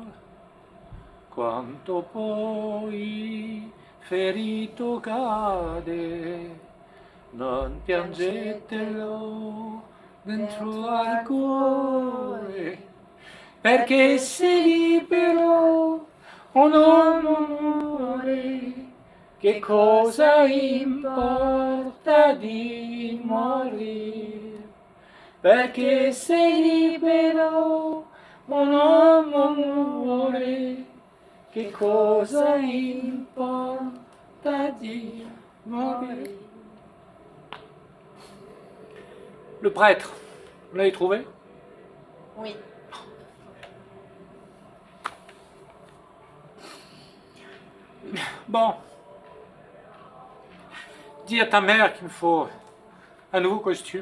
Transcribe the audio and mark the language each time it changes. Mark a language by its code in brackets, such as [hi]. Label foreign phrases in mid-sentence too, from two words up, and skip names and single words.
[it] Quanto poi ferito cade, non piangetelo dentro al cuore, perché sei libero o non muore, che cosa importa di morire? Perché sei libero o non muore, che cosa importa di morire? [fr] Le prêtre, vous l'avez trouvé? Oui. Bon. Dis à ta mère qu'il me faut un nouveau costume.